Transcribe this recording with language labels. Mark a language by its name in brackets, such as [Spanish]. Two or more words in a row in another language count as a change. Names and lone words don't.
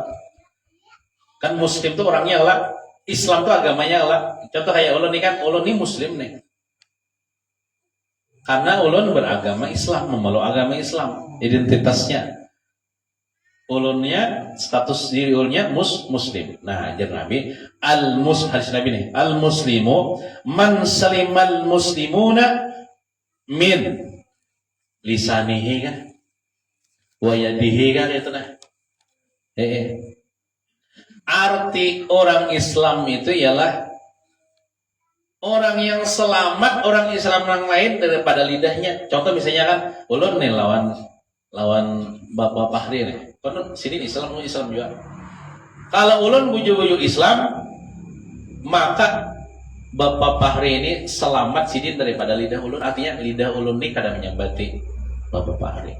[Indonesian] Kan Muslim itu orangnya Allah, Islam itu agamanya Allah. [Banjar] Contoh kayak ulun nih kan, ulun ini Muslim nih. Karena ulun beragama Islam, memeluk agama Islam, identitasnya. Ulunnya status diri ulunnya Muslim. Nah, ajar Nabi, hadis Nabi nih, [Arabic] المسلم من سلم المسلمون من لسانه kan, ويده [Indonesian] kan itu nah. Arti orang Islam itu ialah orang yang selamat, orang Islam yang lain daripada lidahnya. Contoh misalnya kan, [Banjar] ulun nih lawan Bapak Fahri nih. [Indonesian] Kan sini Islam juga. [Banjar] Kalau ulun buju-buju Islam, maka Bapak Fahri ini selamat sidin daripada lidah ulun. Artinya lidah ulun ini kadang menyambati Bapak Fahri.